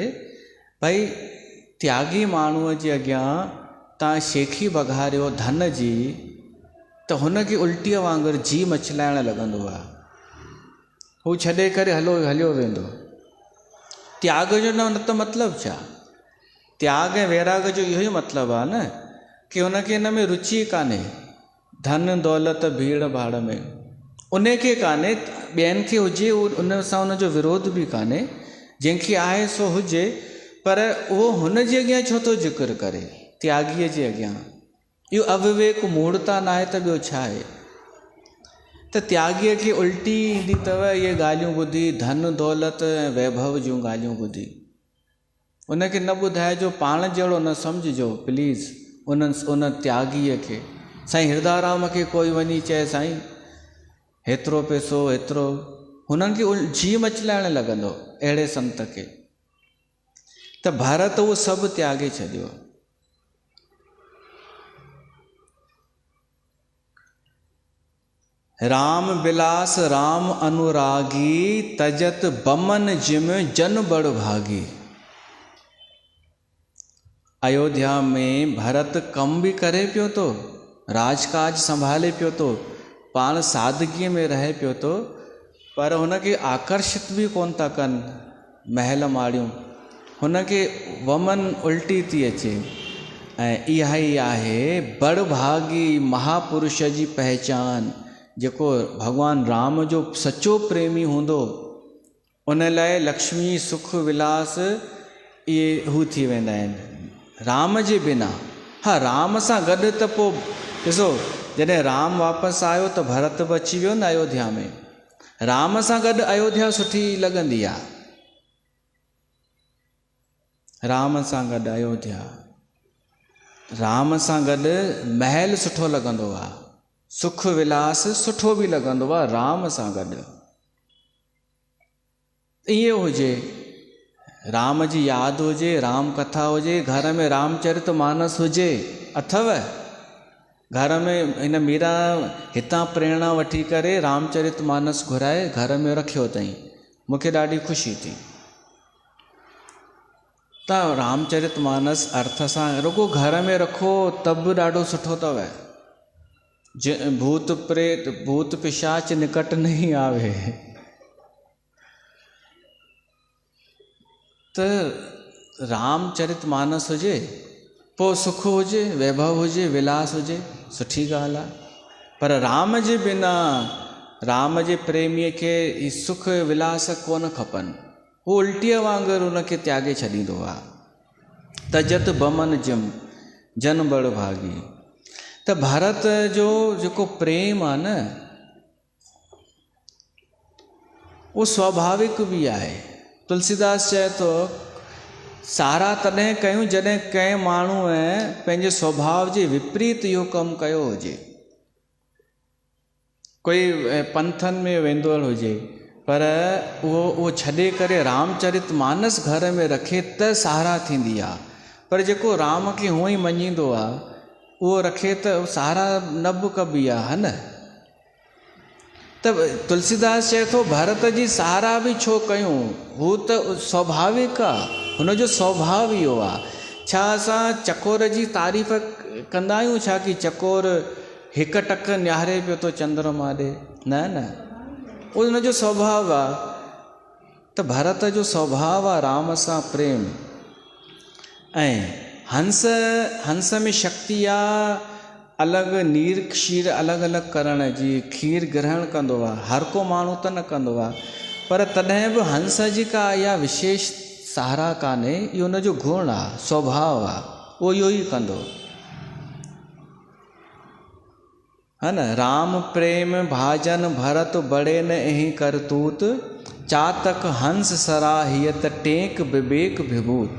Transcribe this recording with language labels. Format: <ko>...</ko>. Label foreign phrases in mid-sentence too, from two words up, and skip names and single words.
<sd>भई त्यागी माण्हूअ जे अॻियां तव्हां शेखी बघारियो धन जी, त हुनखे उल्टीअ वांगुरु जी मछलाइण लॻंदो आहे, हू छॾे करे हलियो वेंदो। त्याग जो न त मतिलबु छा? त्याग ऐं वैराग जो इहो ई मतिलबु आहे न कि हुनखे हिन में रुचि कान्हे, धन दौलत भीड़ भाड़ में उनखे कान्हे। ॿियनि खे हुजे उन सां उनजो विरोध बि कान्हे, जंहिंखे आहे सो हुजे, पर उहो हुन जे अॻियां छो थो ज़िक्र करे? त्यागीअ जे अॻियां इहो अविवेक मूढ़ता न आहे त ॿियो छा आहे? त त्यागीअ खे उल्टी ईंदी अथव इहे ॻाल्हियूं ॿुधी, धन दौलत ऐं वैभव जूं ॻाल्हियूं ॿुधी। उनखे न ॿुधाइजो, पाण जहिड़ो न सम्झिजो प्लीज़ उन त्यागीअ खे। साईं हिरदाराम खे कोई वञी चए साईं हेतिरो पैसो हेतिरो, हुननि खे जी मचलाइण लॻंदो अहिड़े संत खे। त भारत उहो सभु त्यागे छॾियो।</sd> <awa>राम बिलास राम अनुरागी, तजत बमन जिम जन बड़ भागी।</awa> <sd>अयोध्या में भरत कम भी करे पियो तो, राजकाज संभाले पियो तो, पाण सादगीअ में रहे पियो तो, पर हुनखे आकर्षित भी कोन था कनि महल माड़ियूं, हुनखे वमन उल्टी थी अचे। ऐं इहा ई आहे बड़ भागी महापुरुष जी पहचान। जेको भगवान राम जो सच्चो प्रेमी हूंदो, उन लाइ लक्ष्मी सुख विलास इहे हू थी वेंदा आहिनि राम जे बिना। हाँ, राम सां गॾु त पोइ ॾिसो, जॾहिं राम वापसि आयो त भरत बि अची वियो न अयोध्या में। राम सां गॾु अयोध्या सुठी लॻंदी आहे, राम सां गॾु अयोध्या, राम सां गॾु महल सुठो लॻंदो आहे, सुख विलास सुठो बि लॻंदो आहे राम सां गॾु। इहो हुजे, राम जी यादि हुजे, राम कथा हुजे, घर में रामचरित मानस हुजे। अथव घर में हिन मीरा हितां प्रेरणा वठी करे रामचरित मानस घुराए घर में रखियो अथई, मूंखे ॾाढी ख़ुशी थी। त रामचरित मानस अर्थ सां रुगो घर में रखो तब बि ॾाढो सुठो अथव।</sd> <awa>भूत प्रेत भूत पिशाच निकट नहीं आवे।</awa> <sd>त रामचरित मानस हुजे, पोइ सुख हुजे, वैभव हुजे, विलास हुजे, सुठी ॻाल्हि आहे। पर राम जे बिना, राम जे प्रेमीअ खे सुख विलास कोन खपनि, हू उल्टीअ वांगुरु उनखे त्यागे छॾींदो आहे।</sd> <awa>तजत बमन जिम जन बड़ भागी।</awa> <sd>त भारत जो जेको प्रेम आहे न, उहो स्वाभाविक बि आहे। तुलसीदास चए थो, सारा तॾहिं कयूं जॾहिं कंहिं माण्हूअ पंहिंजे स्वभाव जे विपरीत इहो कमु कयो हुजे। कोई पंथनि में वेंदो हुजे, पर उहो छॾे करे रामचरित मानस घर में रखे त सहारा थींदी आहे। पर जेको राम खे हूअं ई मञींदो आहे, उहो रखे त सहारा न बि कबी आहे, न। त तुलसीदास चए थो, भरत जी सहारा बि छो कयूं, हू त स्वाभाविक आहे, हुनजो स्वभाव इहो आहे। छा असां चकोर जी तारीफ़ कंदा आहियूं छा कि चकोर हिकु टक निहारे पियो थो चंद्रमा ॾे? न न, उहो हुनजो स्वभाव आहे। त भरत जो स्वभाव आहे राम सां प्रेम। ऐं हंस में शक्ति आहे अलॻि नीर क्षीर अलॻि अलॻि करण जी। खीर ग्रहण कंदो आहे, हर को माण्हू त न कंदो आहे, पर तॾहिं बि हंस जी का इहा विशेष सहारा कान्हे, इहो हुनजो गुण आहे, स्वभाव आहे, उहो इहो ई कंदो है न।</sd> <awa>राम प्रेम भाजन भरत बड़े न एही करतूत, चातक हंस सराहियत टेक विवेक विभूत।</awa>